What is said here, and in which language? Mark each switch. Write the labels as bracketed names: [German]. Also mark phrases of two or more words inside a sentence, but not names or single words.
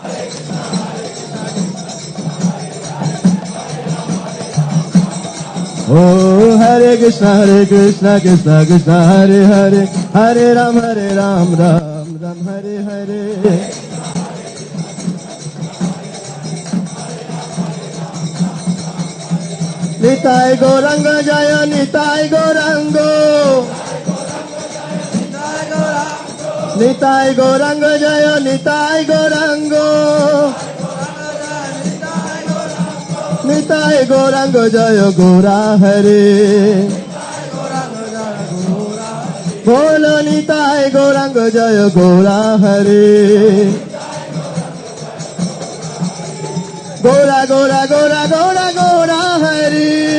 [Sanskrit] Oh, Hare Krishna, Krishna Krishna, Hare Hare, Hare Ram, Ram Ram, Hare Hare. [Bangla] Nitai Gauranga Jaya, Nitai Gaurango. Nitai Gauranga Jaya, Nitai Gaurango. নিতাই গৌরাঙ্গ জয় গৌরা হরে বলো নিতাই গৌরাঙ্গ জয় গৌরা হরে গৌরা গৌরা গৌরা গৌরা গৌরা হরি